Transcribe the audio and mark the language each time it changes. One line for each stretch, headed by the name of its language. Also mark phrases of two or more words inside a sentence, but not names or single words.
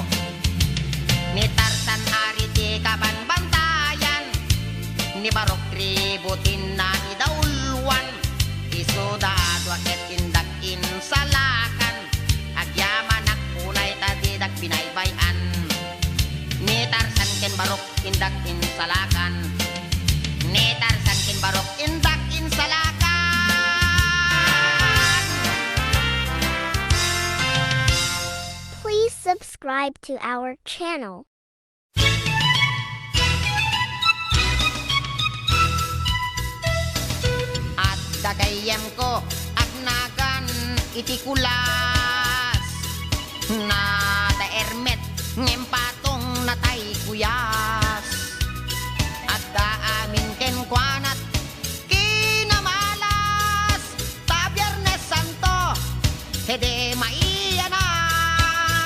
Iloko: Ni Tarsan ari ti kabanbantayan, ni Barok tribo tinna idaulwan, iso daadwa ket indak insalakan, agyaman akunay tadidak binaybayan. Ni Tarsan ken Barok indak insalakan, ni Tarsan ken Barok indak insalakan.
English: Please subscribe to our channel.
Iloko: At dagayem ko agnagan iti kulas, na daermet ngem patong natay kuyas, at daamin ken kwanat kinamalas, ta Biyernes Santo hede maianak.